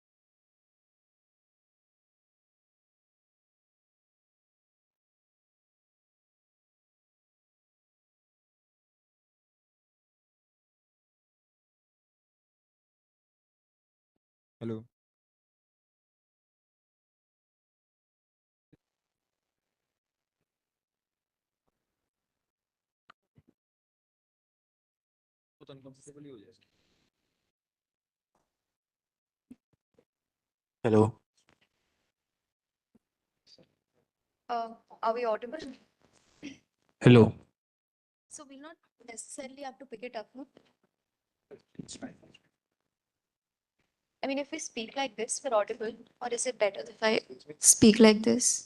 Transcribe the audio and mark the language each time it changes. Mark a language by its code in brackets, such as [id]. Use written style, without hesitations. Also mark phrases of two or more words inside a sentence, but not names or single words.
[en] Hello. [hi] तो uncomfortable ही हो जाएगा. [en] Hello. Are we audible? Hello. So we'll not necessarily have to pick it up, no? I mean, if we speak like this, we're audible, or is it better if I speak like this?